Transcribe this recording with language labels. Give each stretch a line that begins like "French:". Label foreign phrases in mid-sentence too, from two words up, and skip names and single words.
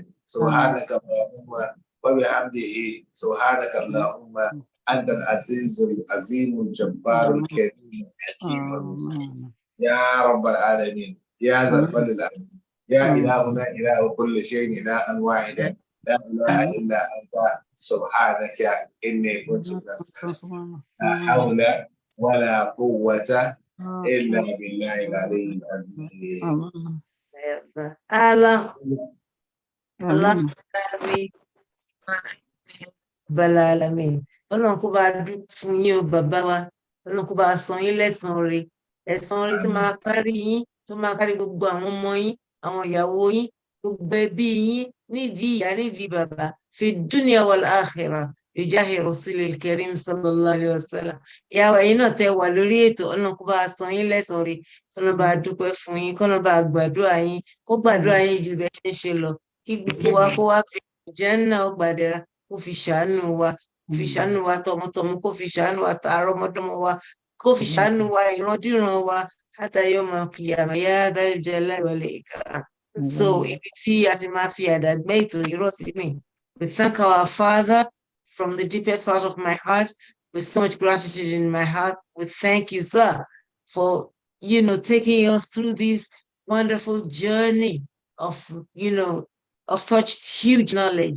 Arabic: سبحانك اللهم وبحمده سبحانك اللهم أنت العزيز العظيم الجبار الكريم الحكيم يا رب العالمين يا ذا الفضل العظيم يا إلهنا إله كل شيء إلها واحدا لا إله إلا أنت سبحانك إني كنت من الظالمين لا حول ولا قوة إلا بالله العلي العظيم. Balalamin.
Yoruba: Ọlọ́run kó bá dúpẹ́ fún yín o bàbá wa. Ọlọ́run kó bá san yín lẹ́san rẹ̀. Ẹ̀san rẹ̀ tó máa kárí yín, tó máa kárí gbogbo àwọn ọmọ yín, àwọn ìyàwó yín, gbogbo ẹbí yín, nídìí ìyá, nídìí bàbá.
Arabic: في دنيا والآخرة. بجاه رسول الكريم صلى الله عليه وسلم.
Yoruba: Ìyàwó ẹ̀yin náà tẹ́ wà lórí ètò, Ọlọ́run kó bá san yín lẹ́san rẹ̀. Kọ́lọ́run bá dúpẹ́ fún yín, kọ́lọ́run bá gbàdúrà yín, kó gbàdúrà yín ju bẹ́ẹ̀ ṣe ń ṣe lọ. Kí gbogbo wa kó wá fi Jánnà ọgbàdẹ́ra kó fi ṣàánú wa, kó fi ṣàánú wa tọmọtọmọ, kó fi ṣàánú wa tààrọmọdọ́mọ wa, kó fi ṣàánú wa ìrandíran wa
Arabic: حتى يوم القيامة يا ذا الجلال والإكرام.
Yoruba: So ibi tí a ti máa fi àdàgbẹ́ ètò ìrọ̀ sí ni.
English: We thank our Father from the deepest part of my heart, with so much gratitude in my heart. We thank you, sir, for taking us through this wonderful journey of of such huge knowledge.